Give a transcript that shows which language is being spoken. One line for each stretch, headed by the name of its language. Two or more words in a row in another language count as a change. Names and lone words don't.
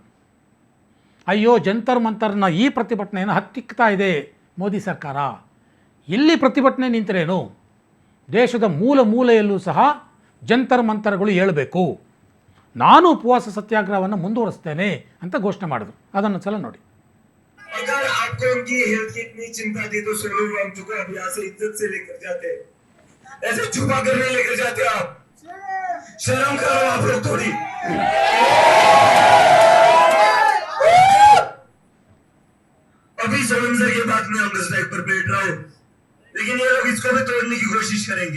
Kannada: ಅಯ್ಯೋ ಜಂತರ್ ಮಂತರ್ನ ಈ ಪ್ರತಿಭಟನೆಯನ್ನು ಹತ್ತಿಕ್ತಾ ಇದೆ ಮೋದಿ ಸರ್ಕಾರ, ಇಲ್ಲಿ ಪ್ರತಿಭಟನೆ ನಿಂತರೇನು, ದೇಶದ ಮೂಲೆಯಲ್ಲೂ ಸಹ ಜಂತರ್ ಮಂತರ್ಗಳು ಏಳಬೇಕು, ನಾನು ಉಪವಾಸ ಸತ್ಯಾಗ್ರಹವನ್ನು ಮುಂದುವರಿಸ್ತೇನೆ ಅಂತ ಘೋಷಣೆ ಮಾಡಿದ್ರು. ಅದನ್ನು ಸಲ ನೋಡಿ.
Hindi: अगर आपको उनकी हेल्थ की इतनी चिंता थी तो सोनम वांगचुक को अब यहाँ से इज्जत से लेकर जाते, ऐसे छुपा कर नहीं लेकर जाते। आप शर्म करो आप लोग थोड़ी। अभी सोनम सर ये बात मैं अपने स्टैक पर बैठ रहा हूँ, लेकिन ये लोग इसको भी तोड़ने की कोशिश करेंगे।